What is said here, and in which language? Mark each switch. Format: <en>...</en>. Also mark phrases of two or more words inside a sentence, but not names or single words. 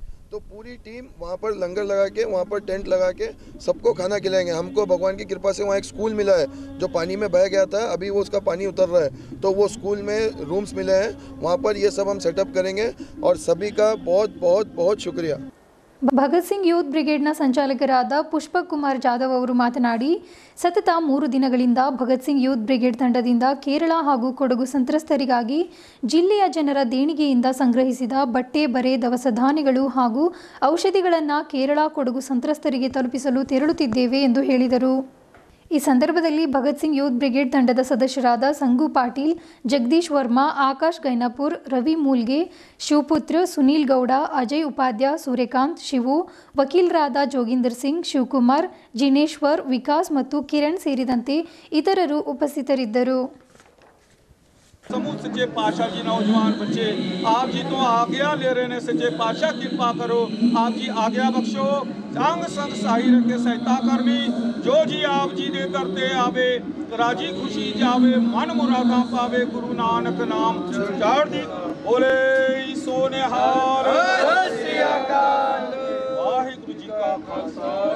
<hi>तो पूरी टीम वहाँ पर लंगर लगा के, वहाँ पर टेंट लगा के सबको खाना खिलाएंगे। हमको भगवान की कृपा से वहाँ एक स्कूल मिला है जो पानी में बह गया था, अभी वो उसका पानी उतर रहा है, तो वो स्कूल में रूम्स मिले हैं, वहाँ पर ये सब हम सेटअप करेंगे। और सभी का बहुत बहुत बहुत शुक्रिया।</hi> <kn>ಭಗತ್ ಸಿಂಗ್ ಯೂತ್ ಬ್ರಿಗೇಡ್ನ ಸಂಚಾಲಕರಾದ ಪುಷ್ಪಕ್ ಕುಮಾರ್ ಜಾಧವ್ ಅವರು ಮಾತನಾಡಿ, ಸತತ 3 ದಿನಗಳಿಂದ ಭಗತ್ ಸಿಂಗ್ ಯೂತ್ ಬ್ರಿಗೇಡ್ ತಂಡದಿಂದ ಕೇರಳ ಹಾಗೂ ಕೊಡಗು ಸಂತ್ರಸ್ತರಿಗಾಗಿ ಜಿಲ್ಲೆಯ ಜನರ ದೇಣಿಗೆಯಿಂದ ಸಂಗ್ರಹಿಸಿದ ಬಟ್ಟೆ, ಬರೆ, ದವಸ ಧಾನ್ಯಗಳು ಹಾಗೂ ಔಷಧಿಗಳನ್ನು ಕೇರಳ, ಕೊಡಗು ಸಂತ್ರಸ್ತರಿಗೆ ತಲುಪಿಸಲು ತೆರಳುತ್ತಿದ್ದೇವೆ ಎಂದು ಹೇಳಿದರು. ಈ ಸಂದರ್ಭದಲ್ಲಿ ಭಗತ್ ಸಿಂಗ್ ಯೂತ್ ಬ್ರಿಗೇಡ್ ತಂಡದ ಸದಸ್ಯರಾದ ಸಂಗು ಪಾಟೀಲ್, ಜಗದೀಶ್ ವರ್ಮಾ, ಆಕಾಶ್ ಗೈನಪುರ್, ರವಿ ಮೂಲ್ಗೆ, ಶಿವಪುತ್ರ, ಸುನೀಲ್ ಗೌಡ, ಅಜಯ್ ಉಪಾಧ್ಯ, ಸೂರ್ಯಕಾಂತ್, ಶಿವು, ವಕೀಲರಾದ ಜೋಗಿಂದರ್ ಸಿಂಗ್, ಶಿವಕುಮಾರ್, ಜಿನೇಶ್ವರ್, ವಿಕಾಸ್ ಮತ್ತು ಕಿರಣ್ ಸೇರಿದಂತೆ ಇತರರು ಉಪಸ್ಥಿತರಿದ್ದರು.</kn> <pa>ਸਮੂਹ ਸੱਚੇ ਪਾਤਸ਼ਾਹ ਜੀ, ਨੌਜਵਾਨ ਬੱਚੇ, ਆਪ ਜੀ ਤੋਂ ਆਗਿਆ ਲੈ ਰਹੇ ਨੇ, ਸੱਚੇ ਪਾਤਸ਼ਾਹ ਕਿਰਪਾ ਕਰੋ, ਆਪ ਜੀ ਆਗਿਆ ਬਖ਼ਸ਼ੋ, ਅੰਗ ਸੰਗ ਸਹਾਈ ਰੱਖੇ ਸਹਾਇਤਾ ਕਰਨੀ, ਜੋ ਜੀ ਆਪ ਜੀ ਦੇ ਕਰਤੇ ਆਵੇ, ਰਾਜ਼ੀ ਖ਼ੁਸ਼ੀ ਜਾਵੇ, ਮਨ ਮੁਰਾਦਾਂ ਪਾਵੇ, ਗੁਰੂ ਨਾਨਕ ਨਾਮ ਚਾਰ ਦੀ ਬੋਲੇ ਸੋਨੇ ਹਾਰ ਵਾਹਿਗੁਰੂ ਜੀ ਕਾ ਖ਼ਾਲਸਾ।</pa>